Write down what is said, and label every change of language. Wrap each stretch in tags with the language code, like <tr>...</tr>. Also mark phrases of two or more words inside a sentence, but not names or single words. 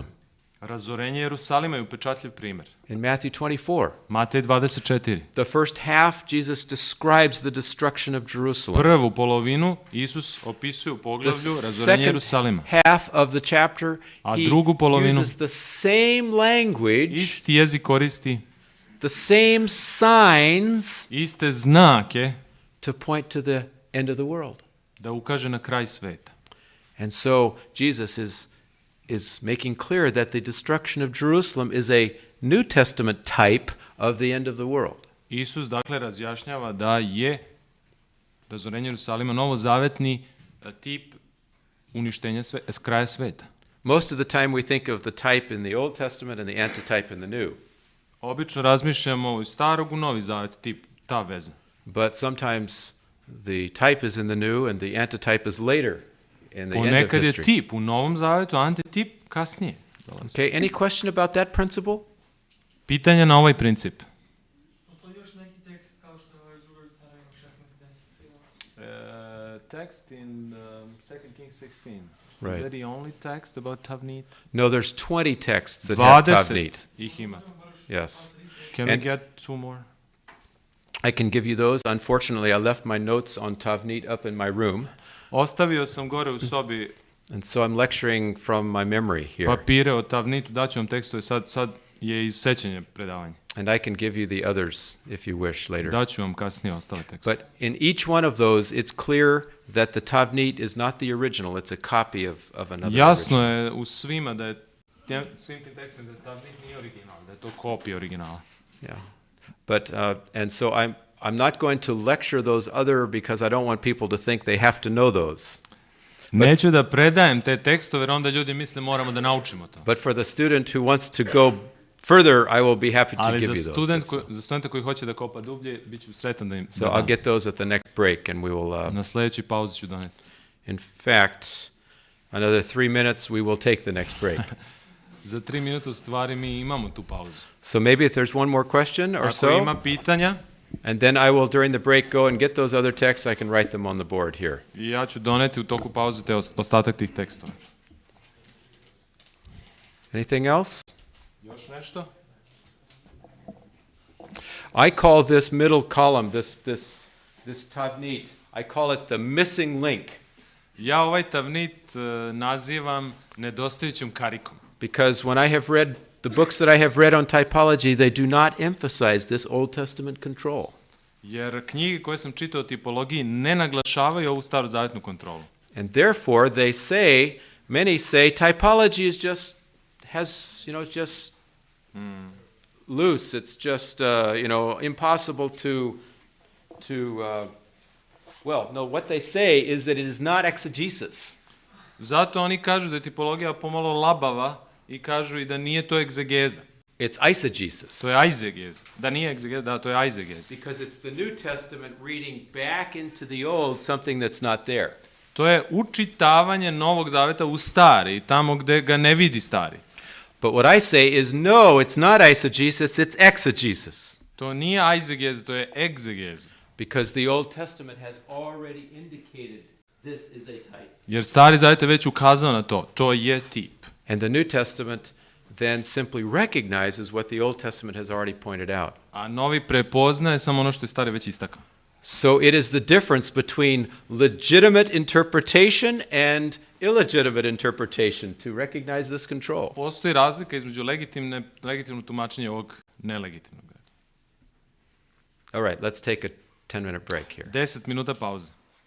<sr>Razorenje Jerusalima je upečatljiv primjer.</sr> <en>in Matthew 24.</en> <sr>Matej 24.</sr> <en>The first half, Jesus describes the destruction of Jerusalem.</en> <sr>Prvu polovinu Isus opisuje u</sr> <en>The</en> <sr>poglavlju razorenje</sr> <en>second</en> <sr>Jerusalima.</sr> <en>half of the chapter,</en> <sr>A</sr> <en>he</en> <sr>drugu polovinu</sr> <en>uses the same language,</en> <sr>isti jezik koristi,</sr> <en>the same signs</en> <sr>iste znake</sr> <en>to point to the end of the world.</en> <sr>da ukaže na kraj sveta.</sr> <en>And so Jesus is making clear that the destruction of Jerusalem is a New Testament type of the end of the world.</en> <sr>Isus dakle razjašnjava da je razorenje Jerusalima novozavetni tip uništenja kraja sveta.</sr> <en>Most of the time we think of the type in the Old Testament and the antitype in the New.</en> <sr>Obično razmišljamo iz starog u novi zavet, tip, ta veza.</sr> <en>But sometimes the type is in the New and the antitype is later in the end of</en> <sr>Ponekad je</sr> <en>history.</en> <sr>tip u novom zavetu, a antitip kasnije dolazi.</sr> <en>Okay, any question about that principle?</en> <sr>Pitanja na ovaj princip. Postoji još neki tekst kao što je ovaj drugoj carevima 16:10.</sr> <en>Text in 2 Kings 16. Right. Is that the only text about Tavnit? No, there's 20 texts that have 20 Tavnit.</en> <sr>ih ima.</sr> <en>Yes. Can we And- get two more? I can give you those. Unfortunately, I left my notes on Tavnit up in my room,</en> <sr>Ostavio sam gore u sobi</sr> <en>and so I'm lecturing from my memory here.</en> <sr>papire o Tavnitu, daću vam tekstove, sad je iz sećanja predavanje.</sr> <en>And I can give you the others if you wish later.</en> <sr>Daću vam kasnije ostale tekstove.</sr> <en>But in each one of those, it's clear that the Tavnit is not the original, it's a copy of another</en> <sr>Jasno</sr> <en>original.</en> <sr>je u svima da je svim tim tekstima da Tavnit nije original, da je to kopija originala.</sr> <en>Yeah. But, and so I'm not going to lecture those other because I don't want people to think they have to know those.</en> <sr>Neću da predajem te tekstove jer onda ljudi misle moramo da naučimo to.</sr> <en>But for the student who wants to go further, I will be happy to</en> <sr>Ali</sr> <en>give</en> <sr>za</sr> <en>you those.</en> <sr>za studenta koji hoće da kopa dublje, bit ću sretan da im</sr> <en>So</en> <sr>da</sr> <en>I'll</en> <sr>dam.</sr> <en>get those at the next break and we will,</en> <sr>Na sljedećoj pauzi ću doneti.</sr> <en>in fact, another 3 minutes, we will take the next break.</en> <sr>Za 3 minuta u stvari mi imamo tu pauzu.</sr> <en>So maybe if there's one more question or</en> <sr>Ako</sr> <en>so,</en> <sr>ima pitanja,</sr> <en>and then I will, during the break, go and get those other texts. I can write them on the board here.</en> <sr>i ja ću doneti u toku pauze te ostatak tih tekstova.</sr> <en>Anything else?</en> <sr>Još nešto?</sr> <en>I call this middle column, this Tavnit, I call it the missing link,</en> <sr>Ja ovaj Tavnit nazivam nedostajućom karikom.</sr> <en>because when I have read the books that I have read on typology, they do not emphasize this Old Testament control.</en> <sr>Jer knjige koje sam čitao o tipologiji ne naglašavaju ovu starozavetnu kontrolu.</sr> <en>And therefore, they say, many say, typology is just, it's just loose. It's just, impossible what they say is that it is not exegesis.</en> <sr>Zato oni kažu da je tipologija pomalo labava i kažu i da nije to egzegeza.</sr> <en>It's eisegesis.</en> <sr>To je aizegeza. Da nije egzegeza, da, to je aizegeza.</sr> <en>Because it's the New Testament reading back into the Old something that's not there.</en> <sr>To je učitavanje Novog Zaveta u stari, tamo gde ga ne vidi stari.</sr> <en>But what I say is, no, it's not eisegesis, it's exegesis.</en> <sr>To nije aizegeza, to je egzegeza.</sr> <en>Because the Old Testament has already indicated this is a type.</en> <sr>Jer Stari Zavet je već ukazao na to. To je tip.</sr> <en>And the New Testament then simply recognizes what the Old Testament has already pointed out.</en> <sr>A Novi prepoznaje samo ono što je Stari već istakao.</sr> <en>So it is the difference between legitimate interpretation and illegitimate interpretation to recognize this control.</en> <sr>Postoji razlika između legitimnog tumačenja i ovog nelegitimnog.</sr> <en>All right, let's take a 10-minute break here.</en> <sr>10 minuta pauze.</sr>